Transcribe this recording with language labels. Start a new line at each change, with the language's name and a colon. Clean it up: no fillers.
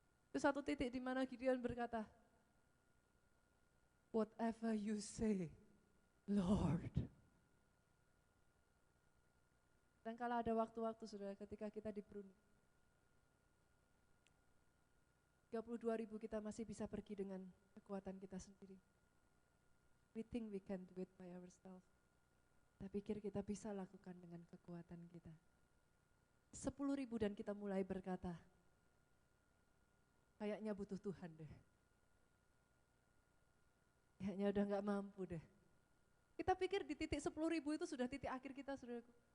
Indonesian: Itu satu titik di mana Gideon berkata,
English: whatever you say, Lord.
Indonesian: Dan kalau ada waktu-waktu, saudara, ketika kita dipruning. 32.000 kita masih bisa pergi dengan kekuatan kita sendiri.
English: We think we can do it by ourselves.
Indonesian: Kita pikir kita bisa lakukan dengan kekuatan kita. 10.000 dan kita mulai berkata, kayaknya butuh Tuhan deh. Kayaknya udah gak mampu deh. Kita pikir di titik 10.000 itu sudah titik akhir kita, saudaraku.